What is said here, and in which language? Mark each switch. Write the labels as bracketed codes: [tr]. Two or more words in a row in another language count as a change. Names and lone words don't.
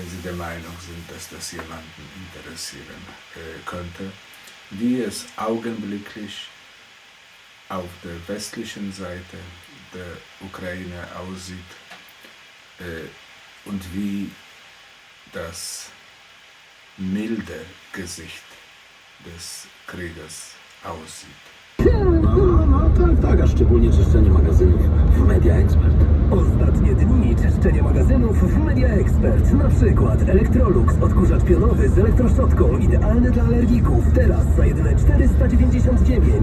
[de] Sie der Meinung sind, dass das jemanden interessieren könnte, wie es augenblicklich auf der westlichen Seite der Ukraine aussieht und wie das milde Gesicht des Krieges aussieht. [pl] Tak, a szczególnie czyszczenie magazynów w Media Expert. Ostatnie dni czyszczenie magazynów w Media Expert. Na przykład Electrolux, odkurzacz pionowy z elektroszczotką, idealny dla alergików. Teraz za jedyne 499.